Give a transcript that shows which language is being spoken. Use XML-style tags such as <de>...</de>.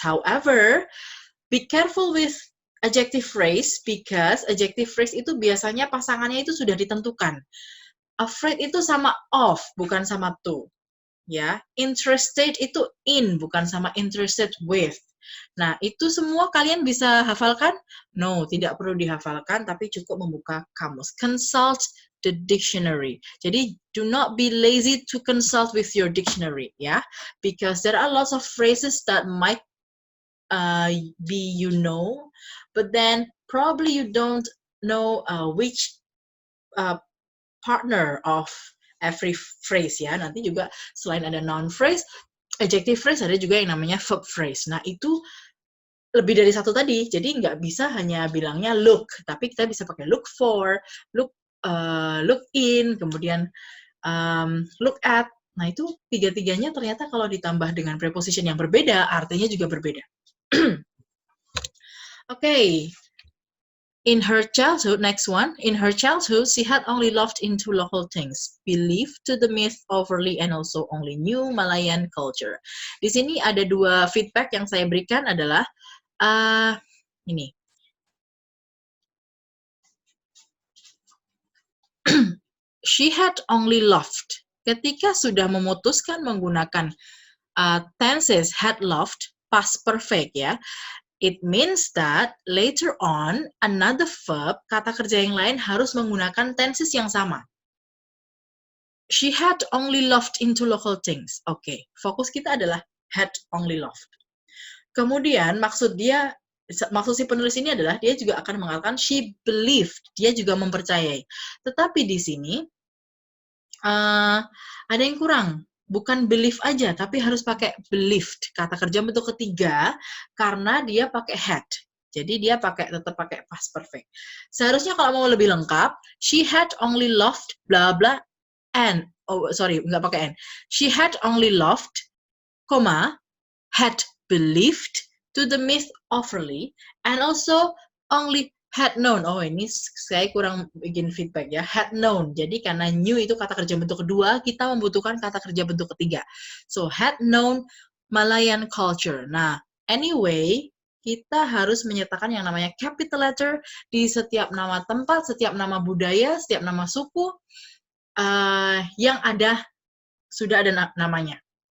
<en>However, be careful with adjective phrase because adjective phrase</en> <id>itu biasanya pasangannya itu sudah ditentukan. Afraid itu sama of, bukan sama to. Ya, interested itu in, bukan sama interested with. Nah, itu semua kalian bisa hafalkan? No, tidak perlu dihafalkan, tapi cukup membuka kamus.</id> <en>Consult the dictionary.</en> <id>Jadi,</id> <en>do not be lazy to consult with your dictionary, ya. Because there are lots of phrases that might be you know, but then probably you don't know which partner of every phrase ya.</en> <id>Nanti juga selain ada noun phrase, adjective phrase ada juga yang namanya verb phrase. Nah, itu lebih dari satu tadi. Jadi nggak bisa hanya bilangnya look, tapi kita bisa pakai look for, look in, kemudian look at. Nah, itu tiga-tiganya ternyata kalau ditambah dengan preposition yang berbeda, artinya juga berbeda.</id> <en>Okay. In her childhood, next one, in her childhood, she had only loved into local things, believed to the myth overly, and also only knew Malayan culture.</en> <id>Di sini ada dua feedback yang saya berikan adalah, ini.</id> <en>She had only loved.</en> <id>Ketika sudah memutuskan menggunakan tenses had loved, past perfect ya,</id> <en>it means that later on, another verb,</en> <id>kata kerja yang lain harus menggunakan tenses yang sama.</id> <en>She had only loved into local things.</en> <id>Oke, fokus kita adalah had only loved. Kemudian maksud si penulis ini adalah dia juga akan mengatakan</id> <en>she believed,</en> <id>dia juga mempercayai. Tetapi di sini ada yang kurang. Bukan believe aja, tapi harus pakai believed. Kata kerja bentuk ketiga, karena dia pakai had. Jadi dia tetap pakai past perfect. Seharusnya kalau mau lebih lengkap,</id> <en>she had only loved</en> <id>bla bla and nggak pakai and.</id> <en>She had only loved, had believed to the myth overly, and also only had known.</en> <id>Oh, ini saya kurang bikin feedback ya.</id> <en>Had known.</en> <id>Jadi karena knew itu kata kerja bentuk kedua, kita membutuhkan kata kerja bentuk ketiga.</id> <en>So, had known Malayan culture.</en> <id>Nah, anyway, kita harus menyertakan yang namanya capital letter di setiap nama tempat, setiap nama budaya, setiap nama suku yang sudah ada namanya.</id>